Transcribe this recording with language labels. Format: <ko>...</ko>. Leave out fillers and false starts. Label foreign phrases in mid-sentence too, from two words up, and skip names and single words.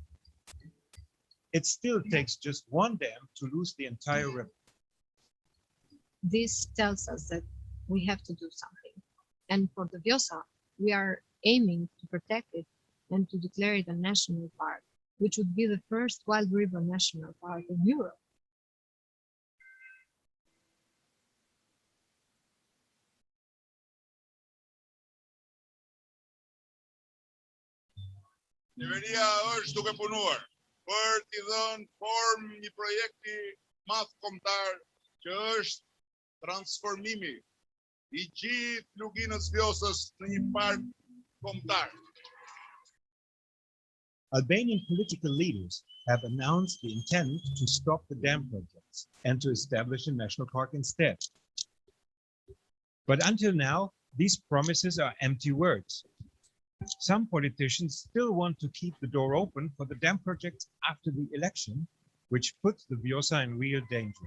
<en>It still takes just 1 dam to lose the entire river. This tells us that we have to do something. And for the Vjosa, we are aiming to protect it and to declare it a national park, which would be the first wild river national park in Europe.</en> <sq>Qeveria është duke punuar për t'i dhënë formë një projekti madh kombëtar që është transformimi I gjithë luginës Vjosës në një park kombëtar.</sq> <en>Albanian political leaders have announced the intent to stop the dam projects and to establish a national park instead. But until now, these promises are empty words. Some politicians still want to keep the door open for the dam projects after the election, which puts the Vjosa in real danger.</en>